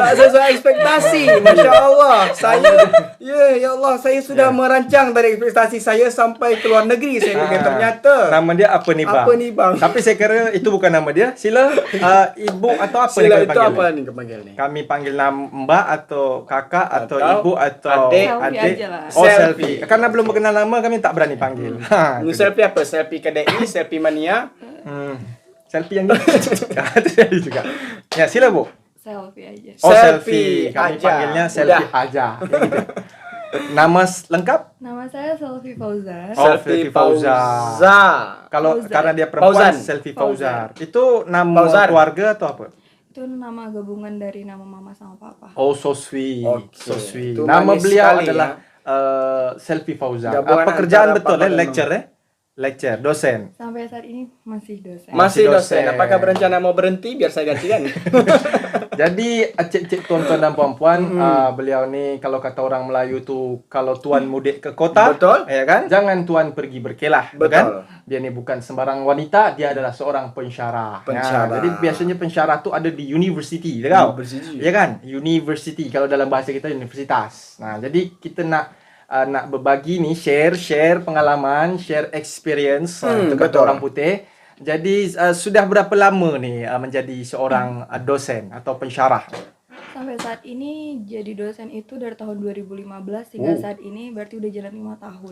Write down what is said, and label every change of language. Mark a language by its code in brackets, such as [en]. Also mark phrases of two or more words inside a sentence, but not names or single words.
[id] Tak sesuai ekspektasi. Masya Allah. Ya Allah, saya sudah merancang dari ekspektasi saya sampai ke luar negeri. Saya bukan ternyata. [ms] Nama dia apa ni bang? Apa ni bang? Tapi saya kira itu bukan nama dia. Sila ibu atau apa Sila ni itu apa ni kepanggil ni? Kami panggil nama mbak atau kakak atau ibu atau adik. Selfie. [id] Karena belum mengenal nama kami tak berani panggil. [ms] Selfie apa? [id] Selfie KDI, selfie mania. Selfie yang itu juga. [ms] Ya, sila bu. [id] Selfie aja. Selfie. Kami panggilnya selfie aja. Gitu. Nama lengkap? Nama saya Selfie Fauzar. Selfie Fauzar. [ms] Kalau karena dia perempuan, Selfie Fauzar. Itu nama keluarga atau apa? [id] Itu nama gabungan dari nama mama sama papa. [en] Oh, so sweet. So sweet. [ms] Nama beliau adalah Selfie Fauzar. Pekerjaan betul lecture lecturer, dosen. [id] Sampai saat ini masih dosen. Masih dosen. dosen. Apakah berencana mau berhenti biar saya gantikan? [ms] Jadi cik-cik tuan-tuan dan puan-puan, beliau ni kalau kata orang Melayu tu, kalau tuan mudik ke kota, Betul. ya kan? Jangan tuan pergi berkelah, Betul. kan? Dia ni bukan sembarang wanita, dia adalah seorang pensyarah. Pensyarah. Jadi biasanya pensyarah tu ada di university, tahu? University. Ya kan? University, kalau dalam bahasa kita universitas. Nah, jadi kita nak berbagi ni, share pengalaman, [en] share experience [ms] untuk kata betul. orang putih. Jadi sudah berapa lama ni menjadi seorang dosen atau pensyarah? [id] Sampai saat ini jadi dosen itu dari tahun 2015 hingga saat ini berarti udah jalan 5 tahun.